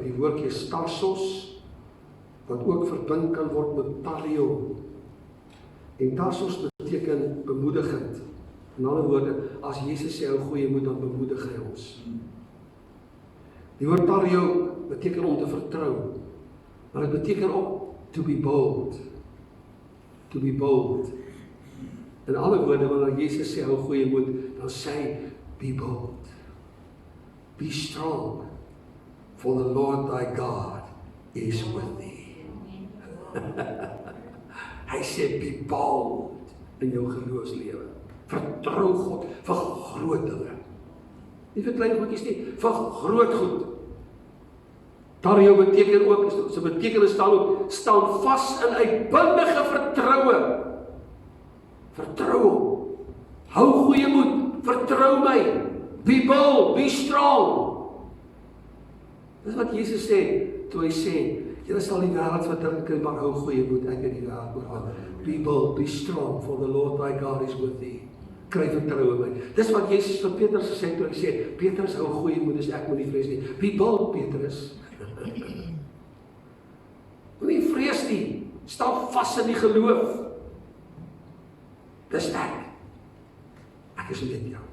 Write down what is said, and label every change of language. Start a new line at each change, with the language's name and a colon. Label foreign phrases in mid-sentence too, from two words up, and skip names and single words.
Afrikaans: Die woordjie Tarsos, wat ook verbind kan word met Tario. En Tarsos beteken bemoedigend. In ander woorde, as Jesus sê hou goeie moed, dan bemoedig hy ons. Die woord Tario beteken om te vertrou. Maar dit beteken ook
English: to be bold. To be bold.
Afrikaans: In alle woorde, wanneer Jesus sê hou goeie moed, dan sê hy,
English: be bold. Be strong. For the Lord thy God is with thee.
Afrikaans: Hy sê,
English: be bold
Afrikaans: in jou geloofslewe. Vertrou God vir groot dinge. Nie vir klein goedjies nie, vir groot goed. Tario beteken ook, sy betekenis staan ook, staan vas in uitbundige vertroue. Vertrou hom. Hou goeie moed, vertrou my.
English: Be bold, be strong.
Afrikaans: Dis wat Jesus sê, toe hy sê, julle sal die wêreld verdrink, maar hou goeie moed, ek het die wêreld oorwin.
English: Be bold, be strong, for the Lord thy God is with thee.
Afrikaans: Kry vertroue my. Dis wat Jesus vir Petrus gesê, toe hy sê, Petrus, hou goeie moed, dis ek moet nie vrees nie.
English: Be bold, Petrus.
Afrikaans: Moenie vrees nie, staan vas in die geloof. Dis ek. Ek is met jou.